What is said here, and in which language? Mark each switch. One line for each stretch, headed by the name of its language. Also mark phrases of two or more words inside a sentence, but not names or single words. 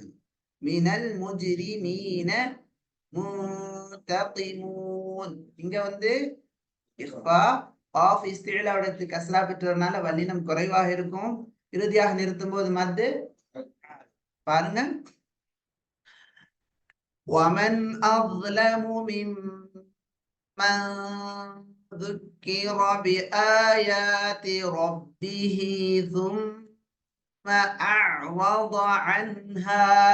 Arabic: من المجرمين منتقمون.
Tamil: இங்க வந்து இஃபா ஆஃப் இஸ்திலாவுடைய கஸ்ரா பெற்றனால வல்லினம் குறைவாக இருக்கும். இறுதியாக நிறுத்தும் போது மத்து. பாருங்க.
Arabic: وَمَنْ أَظْلَمُ مِمَّنْ ذُكِّرَ بِآيَاتِ رَبِّهِ ثُمَّ أَعْرَضَ عَنْهَا.